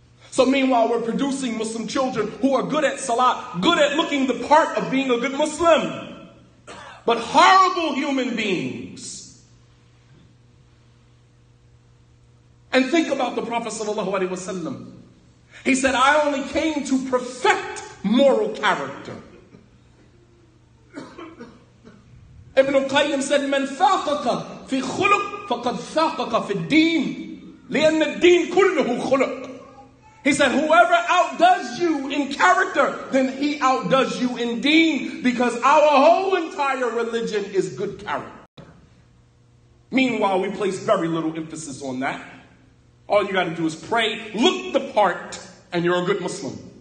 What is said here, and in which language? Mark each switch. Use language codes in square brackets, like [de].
[en] So meanwhile, we're producing Muslim children who are good at salat, good at looking the part of being a good Muslim, but horrible human beings. And think about the Prophet ﷺ. He said, I only came to perfect moral character. Ibn al-Qayyim said, [ar] من فاقك في خلق فقد فاقك في الدين لأن الدين كله خلق. [en] He said, whoever outdoes you in character, then he outdoes you in deen, because our whole entire religion is good character. Meanwhile, we place very little emphasis on that. All you got to do is pray, look the part, and you're a good Muslim.